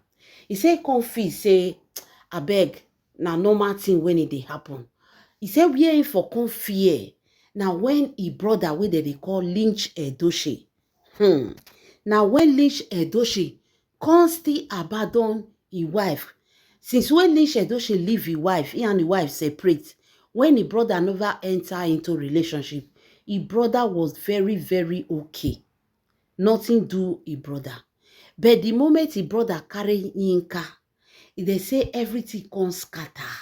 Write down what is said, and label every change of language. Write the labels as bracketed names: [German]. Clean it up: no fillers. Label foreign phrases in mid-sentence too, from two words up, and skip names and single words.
[Nigerian Pidgin] He say come feel say abeg na normal thing when it dey happen. He say where him for come fear. Now when he brother wey they call Lynch Edochie. Now when Lynch Edochie come still abandon his wife. Since when Lynch Edochie leave his wife, he and his wife separate. When his brother never enter into relationship, his brother was very, very okay. Nothing do his brother. But the moment his brother carry Yinka, they say everything come scatter.